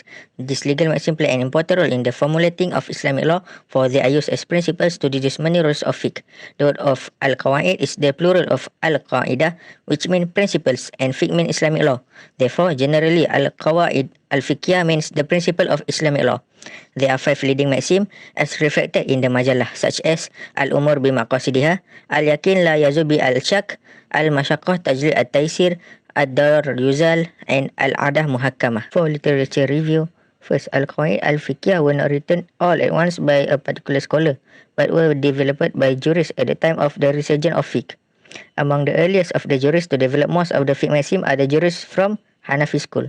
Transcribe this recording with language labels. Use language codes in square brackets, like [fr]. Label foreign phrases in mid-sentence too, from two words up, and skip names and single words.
[en] These legal maxims play an important role in the formulating of Islamic law, for they are used as principles to deduce many rules of fiqh. The word of al-qawaid is the plural of al-qaidah, which means principles, and fiqh means Islamic law. Therefore, generally, [ar] القواعد الفقهية [en] means the principle of Islamic law. There are 5 leading maxim as reflected in the majalah, such as [ar] الأمور بمقاصدها، اليقين لا يزول بالشك، المشقة تجلب التيسير، الضرر يزال, [en] and [ar] العادة محكمة. [en] For literature review, first, [ar] القواعد الفقهية [en] were not written all at once by a particular scholar, but were developed by jurists at the time of the resurgence of fiqh. Among the earliest of the jurists to develop most of the fiqh maxim are the jurists from Hanafi school.